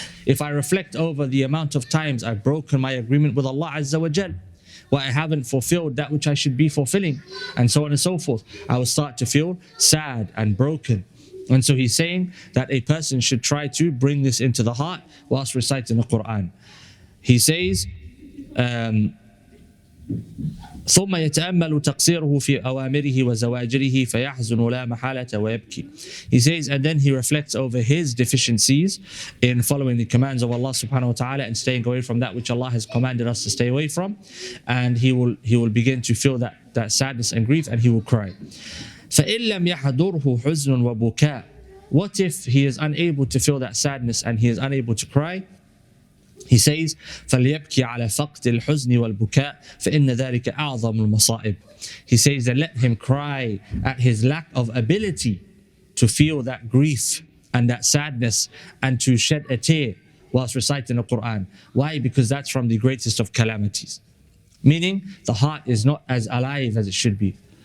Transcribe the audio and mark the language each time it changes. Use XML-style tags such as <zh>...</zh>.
<en>If I reflect over the amount of times I've broken my agreement with Allah Azza wa Jal, where I haven't fulfilled that which I should be fulfilling, and so on and so forth, I will start to feel sad and broken. And so he's saying that a person should try to bring this into the heart whilst reciting the Quran. He says,</en> <ar>ثم يتأمل تقصيره في أوامره وزواجره فيحزن لا محالة ويبكي.</ar> <en>He says, and then he reflects over his deficiencies in following the commands of Allah subhanahu wa ta'ala and staying away from that which Allah has commanded us to stay away from, and he will begin to feel that sadness and grief, and he will cry.</en> <ar>فإن لم يحضره حزن وبكاء.</ar> <en>What if he is unable to feel that sadness and he is unable to cry? He says,</en> <ar>فَلْيَبْكِ عَلَى فَقْدِ الْحُزْنِ وَالْبُكَاءِ فَإِنَّ ذَلِكَ أَعْظَمُ الْمَصَائِبِ.</ar> <en>He says that let him cry at his lack of ability to feel that grief and that sadness and to shed a tear whilst reciting the Quran. Why? Because that's from the greatest of calamities. Meaning, the heart is not as alive as it should be.</en>